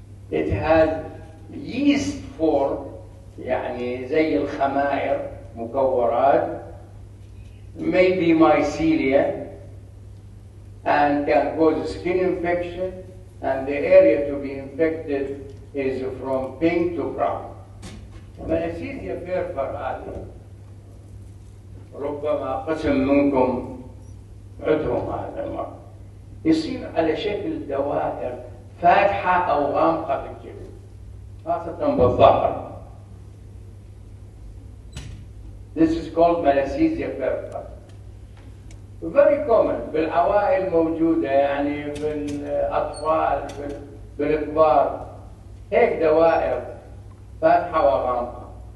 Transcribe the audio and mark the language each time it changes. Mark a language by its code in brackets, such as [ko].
[en] It has yeast form, [ar] يعني زي الخمائر مكورات, [en] maybe mycelia, and can cause skin infection, and the area to be infected is from pink to brown. [ar] Malassezia perfra هذه ربما قسم منكم عندهم هذا المرض. يصير على شكل دوائر فاتحة أو غامقة في الجلد، خاصة بالظهر. [en] This is called Malassezia perfra. Very common [ar] بالعوائل موجودة، يعني بالأطفال بالكبار، هيك دوائر فاتحة وغامقة.